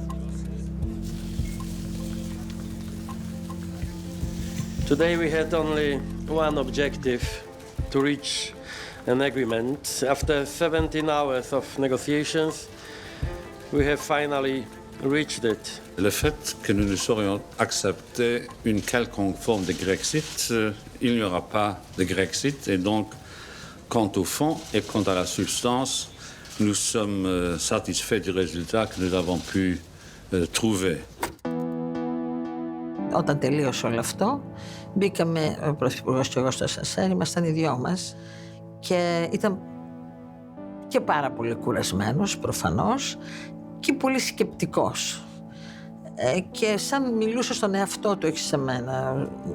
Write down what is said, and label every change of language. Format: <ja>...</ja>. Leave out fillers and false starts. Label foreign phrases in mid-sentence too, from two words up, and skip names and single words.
<en>Today we had only one objective, to reach an agreement. After 17 hours of negotiations, we have finally reached it.</en> <fr>Le fait que nous ne saurions accepter une quelconque forme de Grexit, il n'y aura pas de Grexit. Et donc, quant au fond et quant à la substance, nous sommes satisfaits du résultat que nous avons pu trouver.</fr> <el>Όταν τελείωσε όλο αυτό, μπήκαμε, ο Πρωθυπουργός και εγώ στο ασανσέρ, ήμασταν οι δυο μας και ήταν και πάρα πολύ κουρασμένος προφανώς και πολύ σκεπτικός. Και σαν μιλούσε στον εαυτό του, όχι σε μένα.</el>